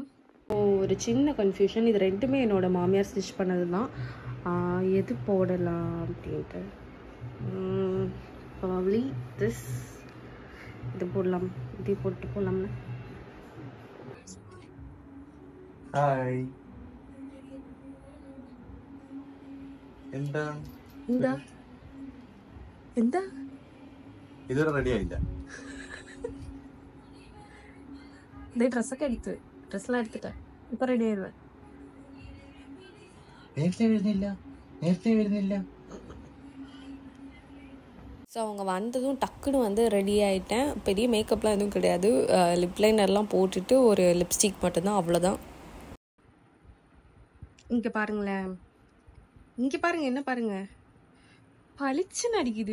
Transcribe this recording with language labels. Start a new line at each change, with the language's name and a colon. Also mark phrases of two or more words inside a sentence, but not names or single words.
Tamil: ஒரு சின்ன கன்ஃபியூஷன், இது ரெண்டுமே என்னோடய மாமியார் ஸ்டிச் பண்ணது தான். எது போடலாம் அப்படின்ட்டு
English: probably this,
Tamil: இது போடலாம், இது போட்டு போடலாம்ல. ஹாய்,
Malayalam: എന്താ എന്താ എന്താ ഇതുവരെ റെഡി ആയില്ല. ഇതേ ഡ്രസ്സൊക്കെ ഡ്രസ്സെല്ലാം എടുത്തിട്ട് ഇപ്പൊ റെഡി ആയിരുന്നു. നേരത്തെ വരുന്നില്ല.
Tamil: ஸோ அவங்க வந்ததும் டக்குன்னு வந்து ரெடி ஆகிட்டேன். பெரிய மேக்கப்லாம் எதுவும் கிடையாது, லிப் லைனர்லாம் போட்டுட்டு ஒரு லிப்ஸ்டிக் மட்டும்தான், அவ்வளோதான். இங்கே பாருங்களேன், இங்கே பாருங்கள், என்ன பாருங்கள், பளிச்சுன்னு அடிக்குது.